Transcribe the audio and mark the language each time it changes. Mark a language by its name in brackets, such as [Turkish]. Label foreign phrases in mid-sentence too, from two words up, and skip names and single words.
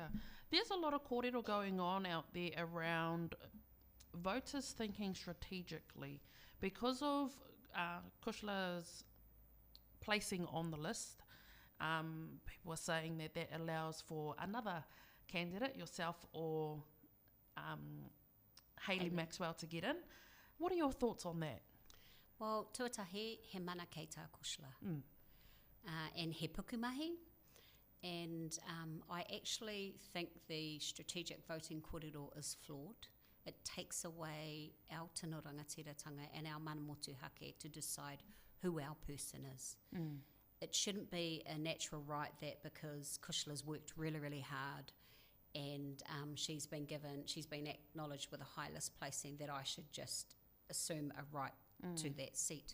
[English] There's a lot of kōrero going on out there around voters thinking strategically because of Kushla's placing on the list. People are saying that allows for another candidate, yourself or Hayley Maxwell, to get in. What are your thoughts on that? Well, [Māori] tuatahi, he mana kei tā Kushla. And he pukumahi. [English] And I actually think the strategic voting kōrero is flawed. It takes away our [Māori] Tino Rangatiratanga [English] and our [Māori] mana motuhake [English] to decide who our person is. It shouldn't be a natural right that because Kushla's worked really, really hard and she's been acknowledged with a high list placing, that I should just assume a right to that seat.